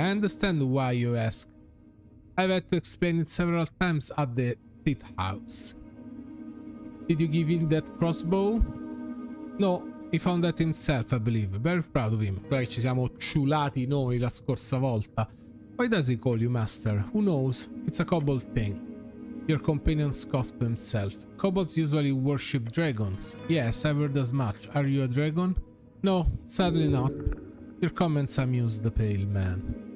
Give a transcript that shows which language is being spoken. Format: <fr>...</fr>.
<en>I understand why you ask. I've had to explain it several times at the pit house. Did you give him that crossbow? No, he found that himself, I believe. Very proud of him.</en> <it>Poi ci siamo ciulati noi la scorsa volta.</it> <en>Why does he call you master? Who knows? It's a kobold thing. Your companion scoffed to himself. Kobolds usually worship dragons. Yes, I've heard as much. Are you a dragon? No, sadly not. Your comments amuse the pale man.</en>